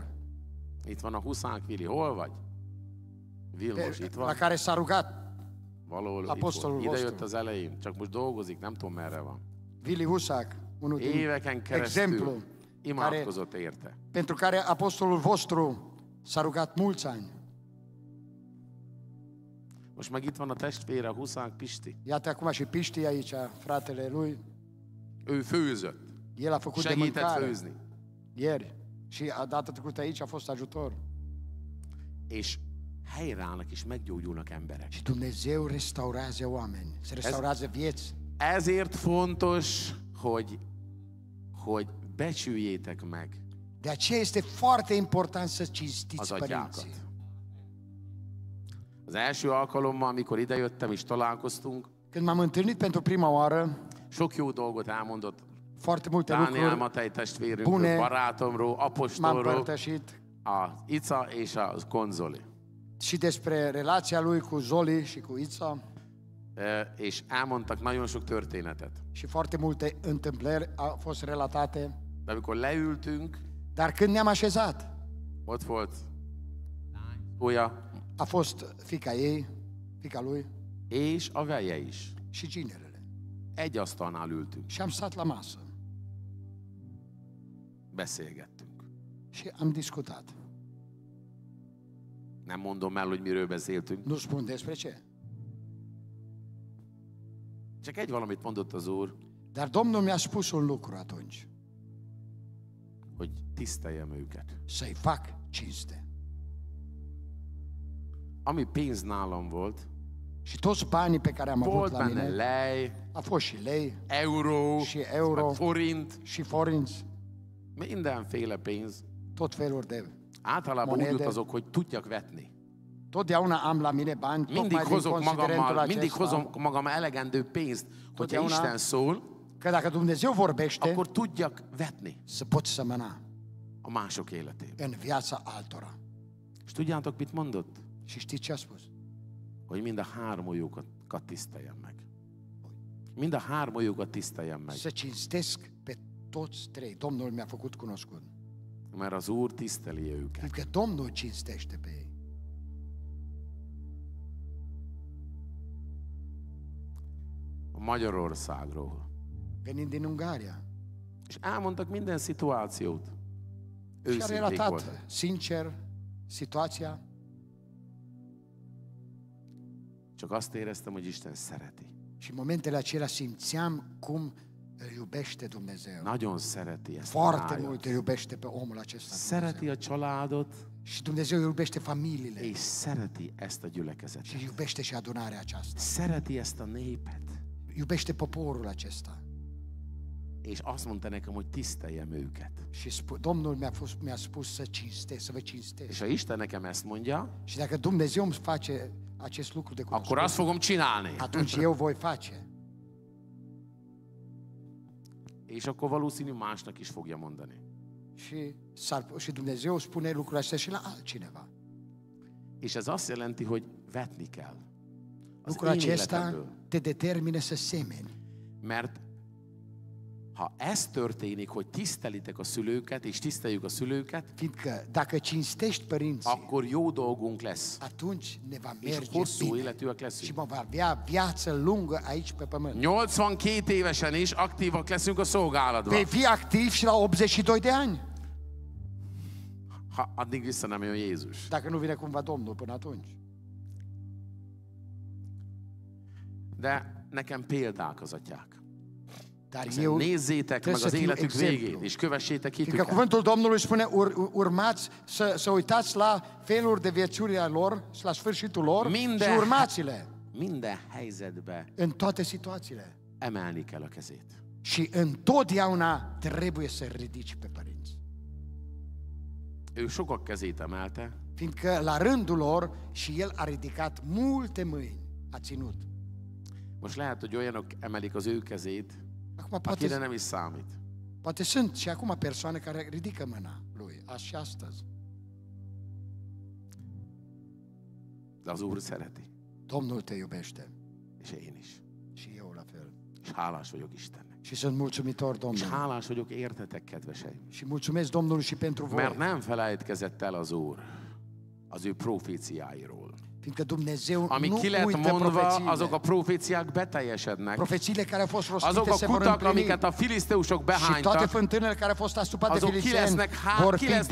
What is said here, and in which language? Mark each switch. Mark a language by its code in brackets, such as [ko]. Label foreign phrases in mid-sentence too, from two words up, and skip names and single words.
[hu] Itt van a Huszák Vili. Hol vagy? Vilmos, itt [ro] la [hu] van. [ro] care s-a rugat [hu] Valahol itt [ro] apostolul [hu] volt. Ide [ro] vostru. [hu] jött az elején, csak most dolgozik, nem tudom merre van. Vili Husac, [ro] unul din [hu] Éveken [ro] exemplu, [hu] keresztül imádkozott érte. [ro] pentru care apostolul vostru s-a rugat mulți ani. [hu] Most meg itt van a testvére, a Huszák Pisti. [ro] Iată acum și Piști aici, fratele lui, [hu] Ő főzött. [ro] el a făcut de [hu] Segített [ro] mâncare [hu] főzni. [ro] ieri și a data trecută aici a fost ajutor. [hu] És helyreállnak és meggyógyulnak emberek. [ro] Și Dumnezeu restaurează oameni, se restaurează vieți. [hu] Ezért fontos, hogy becsüljétek meg [ro] De aceea este foarte important să [hu] az [ro] cinstiți [hu] atyákat. [ro] părinții. [hu] Az első alkalommal, amikor idejöttem és találkoztunk, [ro] Când m-am întâlnit pentru prima oară, [hu] sok jó dolgot elmondott [ro] foarte multe [hu] Dániel [ro] lucruri [hu] Matej testvérünkről, [ro] bune [hu] barátomról, [ro] m-am [hu] apostolról, [ro] împărtășit [hu] a Ica és a Konzoli. [ro] și despre relația lui cu Zoli și cu Ița [hu] És elmondtak nagyon sok történetet. [ro] și foarte multe întâmplări au fost relatate. [hu] De amikor leültünk, [ro] Dar când ne-am așezat, [hu] ott volt Uja [ro] a fost fiica ei, fiica lui [hu] és a veje is. [ro] și ginerele. [hu] Egy asztalnál ültünk, [ro] Și am stat la masă [hu] beszélgettünk. [ro] și am discutat. [hu] Nem mondom el, hogy miről beszéltünk. [ro] Nu spun despre ce. [hu] Csak egy valamit mondott az Úr, [ro] Dar Domnul mi-a spus un lucru atunci. [hu] hogy tiszteljem őket. [ro] Să-i fac cinste. [hu] Ami pénz nálam volt, [ro] Și toți banii pe care am avut [hu] volt [ro] la [hu] benne [ro] mine, [hu] lej, [ro] a fost și lei, [hu] euró, [ro] și euro, [hu] meg forint, [ro] și forinți, [hu] mindenféle pénz. [ro] tot felul de... [hu] Általában úgy [ro] Monede. [hu] utazok, hogy tudjak vetni. [ro] Totdeauna am la mine bani, [hu] Mindig [ro] tocmai din [hu] hozok [ro] considerentul [hu] magammal, mindig [ro] acesta, [hu] hozom magammal elegendő pénzt, hogyha [ro] Totdeauna- [hu] Isten szól, [ro] că dacă Dumnezeu vorbește, [hu] akkor tudjak vetni [ro] să poți sămăna [hu] a mások életébe. [ro] în viața altora. [hu] És tudjátok, mit mondott? [ro] Și știți ce a spus? [hu] Hogy mind a hármójukat tiszteljem meg. Mind a hármójukat tiszteljem meg. [ro] Să cinstesc pe toți trei. Domnul mi-a făcut cunoscut. [hu] Mert az Úr tiszteli őket. [ro] Fiindcă Domnul cinstește pe ei. [hu] A Magyarországról. [ro] Venind din Ungaria. [hu] És elmondtak minden szituációt. [ro] Și a [hu] Őszinték [ro] relatat [hu] voltak. [ro] sincer situația. [hu] Csak azt éreztem, hogy Isten szereti. [ro] Și în momentele acelea simțeam cum îl iubește Dumnezeu. [hu] Nagyon szereti ezt a [ro] Foarte [hu] lájat. [ro] mult îl iubește pe omul acesta [hu] Szereti [ro] Dumnezeu. [hu] a családot, [ro] Și Dumnezeu iubește familiile. [hu] és szereti ezt a gyülekezetet. [ro] Și iubește și adunarea aceasta. [hu] Szereti ezt a népet. [ro] Iubește poporul acesta. [hu] És azt mondta nekem, hogy tiszteljem őket. [ro] Și Domnul mi-a spus să cinstesc, să vă cinstesc. [hu] És ha Isten nekem ezt mondja, [ro] Și dacă Dumnezeu îmi face acest lucru de [hu] akkor azt [ro] cunoscut, [hu] fogom csinálni. [ro] atunci eu voi face. [hu] És akkor valószínű másnak is fogja mondani. [ro] Și Dumnezeu spune lucrul acesta și la altcineva. [hu] És ez azt jelenti, hogy vetni kell. Az [ro] Lucrul [hu] én [ro] acesta [hu] életemből. [ro] te determină să semeni. [hu] Mert ha ez történik, hogy tisztelitek a szülőket, és tiszteljük a szülőket, [ro] Fiindcă dacă cinstești părinții, [hu] akkor jó dolgunk lesz. [ro] atunci ne va [hu] És [ro] merge [hu] hosszú [ro] bine. [hu] életűek [ro] Și [hu] leszünk. [ro] vom avea viață lungă aici pe pământ. [hu] 82 évesen is aktívak leszünk a szolgálatban. [ro] Vei fi activ și la 82 de ani, [hu] Ha addig vissza nem jön Jézus. [ro] dacă nu vine cumva Domnul până atunci. [hu] De nekem példák az atyák. [ro] Dar eu [hu] Nézzétek meg [ro] trebuie să [hu] az [ro] fiu [hu] életük végét, [ro] exemplu. [hu] és kövessétek [ro] Fiindcă [hu] hitüket. [ro] cuvântul Domnului spune, urmați, să uitați la feluri de viețuirea lor, la sfârșitul lor și urmați-le [hu] Minden helyzetbe [ro] în toate situațiile. [hu] emelni kell a kezét. [ro] Și întotdeauna trebuie să ridici pe părinți. [hu] Ő sokak kezét emelte, [ro] Fiindcă la rândul lor și el a ridicat multe mâini, a ținut. [hu] most lehet, hogy olyanok emelik az ő kezét, [ro] Acum [hu] akire nem is számít. [ro] poate sunt și acum persoane care ridică mâna lui, și astăzi. [hu] De az Úr szereti, [ro] Domnul te iubește [hu] és én is. [ro] și eu la fel. [hu] És hálás vagyok Istennek. [ro] Și sunt mulțumitor [hu] És [ro] Domnului. [hu] hálás vagyok értetek, kedveseim. [ro] Și mulțumesc Domnului și pentru voi. [hu] Mert nem felejtkezett el az Úr az ő proféciáiról. [ro] Fiindcă Dumnezeu [hu] Ami [ro] nu [hu] ki lett [ro] uită [hu] mondva, azok a [ro] profețiile. [hu] proféciák beteljesednek. [ro] Profețiile care au fost rostite [hu] Azok a [ro] se vor [hu] kutak, [ro] împlini. [hu] amiket a filiszteusok [ro] Și toate [hu] behánytak, [ro] fântânele care au fost astupate [hu] azok [ro] filisteeni vor [hu] ki [ro] fi [hu] lesznek